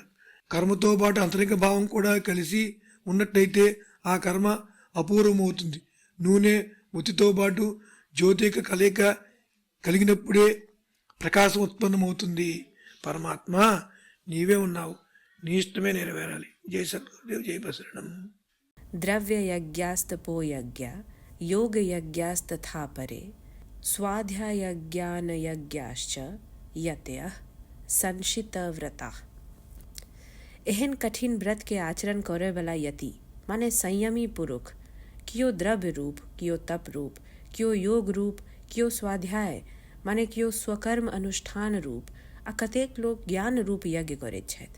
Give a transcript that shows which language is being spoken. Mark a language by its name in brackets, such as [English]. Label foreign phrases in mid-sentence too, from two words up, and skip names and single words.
[Telugu] కర్మతో పాటు అంతరిక భావం కూడా కలిసి ఉన్నట్టయితే ఆ కర్మ అపూర్వమవుతుంది. నూనె ఒత్తితో పాటు జ్యోతిక కలయిక కలిగినప్పుడే ప్రకాశం ఉత్పన్నమవుతుంది. పరమాత్మ నీవే ఉన్నావు, నీ ఇష్టమే నెరవేరాలి. జై సద్గురుదేవ్, జై ప్రసరణం. [Sanskrit] द्रव्ययज्ञास्तपो यज्ञ योगयज्ञास्तथा परे स्वाध्यायज्ञानयज्ञाश्च यतयः संशितव्रता। [Maithili] एहन कठिन व्रत के आचरण करे वाला यति माने संयमी पुरुष कियो द्रव्य रूप, कियो तप रूप, कियो योग रूप, कियो स्वाध्याय माने कियो स्वकर्म अनुष्ठान रूप आ कतेक लोग ज्ञान रूप यज्ञ करे छथि।